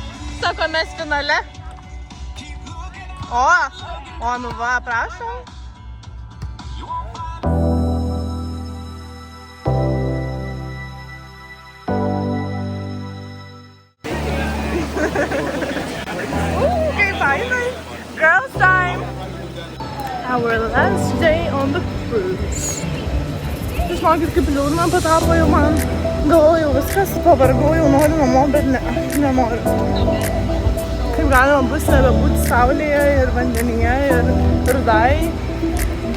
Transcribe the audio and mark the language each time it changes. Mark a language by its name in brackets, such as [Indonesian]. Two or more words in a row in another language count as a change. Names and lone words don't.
[Lithuanian] Sako, mes finale. O, nu va, prašom. Kaip fainai. [English] Girls time. Our last day on the cruise. [Lithuanian] Žinokit, kaip liūdna patapo jau man. Galvojau viskas, pavargau, jau noriu namo, bet ne, nenoriu. Kaip galima bus nebebūti saulėje ir vandenyje ir rudai.